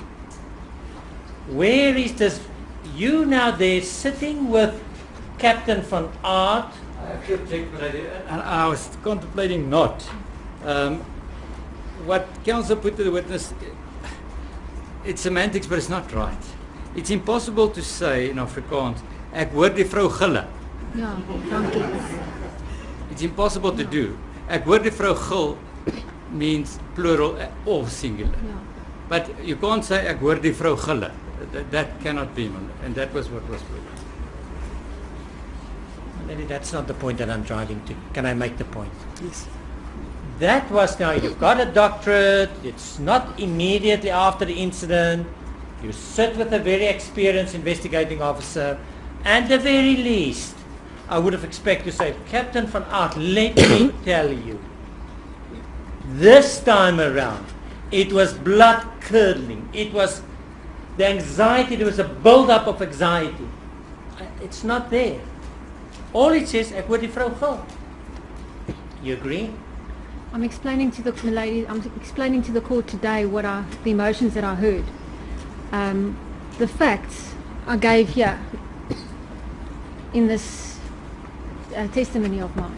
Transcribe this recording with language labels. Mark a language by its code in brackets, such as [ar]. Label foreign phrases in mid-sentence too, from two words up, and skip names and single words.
[en] Where is this? You now there sitting with Captain van Aert. I actually object, my lady, and I was contemplating not. What counsel put to the witness, it's semantics, but it's not right. It's impossible to say in Afrikaans, [af] ek hoor die vrou gille. Ja, dankie. [en] It's impossible to do. [af] Ek hoor die vrou gil [en] means plural or singular. [af] Ja. [en] But you can't say [af] ek hoor die vrou gille. [en] That cannot be, and that was what was put. Maybe that's not the point that I'm driving to. Can I make the point? Yes. That was now, you've got a doctorate, it's not immediately after the incident, you sit with a very experienced investigating officer, and at the very least, I would have expected to say, Captain van Aert, let me tell you, this time around, it was blood curdling, it was the anxiety, there was a build-up of anxiety. It's not there. All it says, [af] ek hoor die vrou gil. [en] You agree? I'm explaining to the lady. I'm explaining to the court today what are the emotions that I heard. The facts I gave here in this testimony of mine.